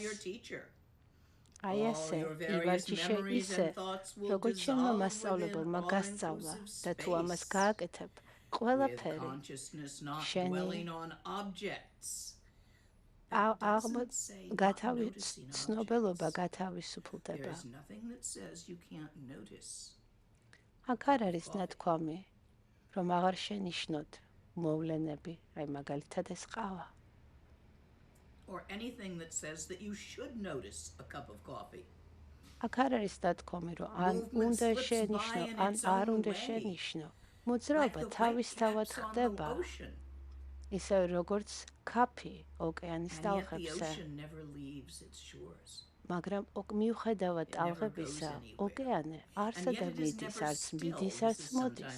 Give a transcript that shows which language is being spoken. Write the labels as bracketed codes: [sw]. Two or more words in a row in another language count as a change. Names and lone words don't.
[ka] აი ასე, ივარჯიშე ისე, როგორც შენმა მასწავლებელმა გასწავლა და თუ ამას გააკეთებ, ყველაფერი შენი ცნობელობა გათავისუფლდება. აქ არ არის ნათქვამი, რომ აღარ შენიშნოთ მოვლენები, აი მაგალითად ეს ყავა. [en] Or anything that says that you should notice a cup of coffee. [ka] აქ არ არის დათქვამი, რომ ან უნდა შენიშნო, ან არ უნდა შენიშნო. მოძრაობა თავისთავად ხდება. ისე როგორც ქაფი ოკეანის ტალღებზე. მაგრამ მიუხედავად ტალღებისა, ოკეანე არსა და მიდის, არც მიდის, არც მოდის.